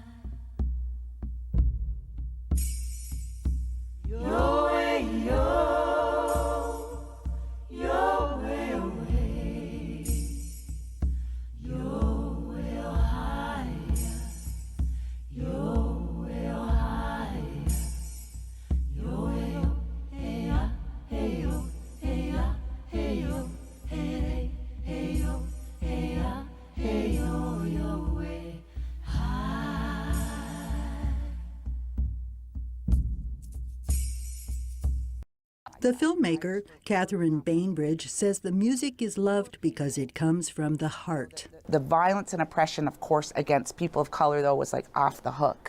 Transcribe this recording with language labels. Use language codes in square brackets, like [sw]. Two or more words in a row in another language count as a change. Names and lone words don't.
[en] Yo, hey, yo, yo, hey, oh, hey, yo, hey, oh, hi, yo, hey, oh, hi, yo, hey, oh, hey, ya, hey, yo, hey, ya, hey, yo. Hey, hey, yo, hey, ya, hey, yo, yo, way, hi. The filmmaker, Catherine Bainbridge, says the music is loved because it comes from the heart. The violence and oppression, of course, against people of color, though, was like off the hook.